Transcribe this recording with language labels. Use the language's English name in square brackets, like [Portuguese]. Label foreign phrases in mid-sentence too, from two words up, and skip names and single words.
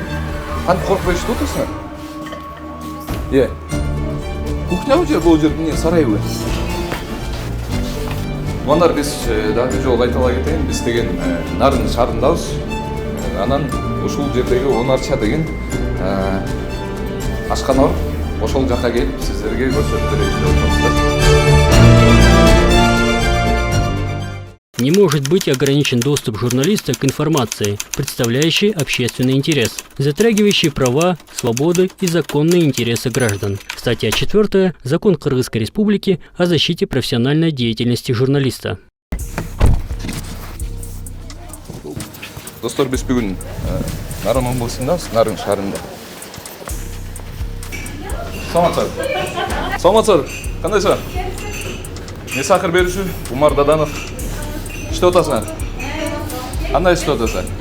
[Kyrgyz] Кантип коркпой иштеп атасыңар? Кухнябы же бул жер эмне, сарайбы? Мындар биз дагы бир жолу кайталап кетейин, биз деген Нарын шаарындабыз. Анан ушул жердеги 10 арча деген ашкана бар. Ошол жакка келип сиздерге көрсөтүп берейин деп атабыз. [Russian] Не может быть ограничен доступ журналиста к информации, представляющей общественный интерес, затрагивающей права, свободы и законные интересы граждан. Статья 4. Закон Кыргызской Республики о защите профессиональной деятельности журналиста. [Kyrgyz] Достор, биз бүгүн Нарын областындабыз, Нарын шаарында. Саламатсыздар, кандайсыздар? Сахар берүүчү Умар Даданов. Иштеп атасыңар? Кандай иштеп атасыңар?